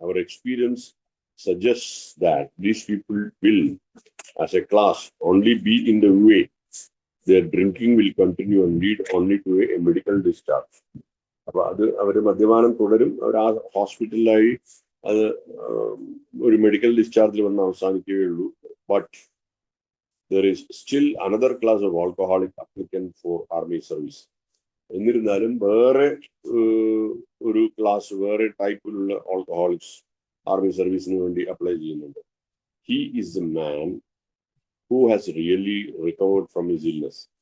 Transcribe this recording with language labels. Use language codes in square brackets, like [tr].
[ml] Our [en] Experience suggests that these people will, as a class, only be in the way. Their drinking will continue and lead only to a medical discharge. [ml] അപ്പൊ അത് അവർ മദ്യപാനം തുടരും. അവർ ആ ഹോസ്പിറ്റലിലായി അത് ഒരു medical ഡിസ്ചാർജിൽ വന്ന് അവസാനിക്കുകയുള്ളൂ. [en] But there is still another class of alcoholic applicant for army service. [ml] എന്നിരുന്നാലും വേറെ ഒരു ക്ലാസ്, വേറെ ടൈപ്പിലുള്ള ആൽക്കഹോളിക്സ് ആർമി സർവീസിന് വേണ്ടി അപ്ലൈ ചെയ്യുന്നുണ്ട്. [en] He is the man who has really recovered from his illness.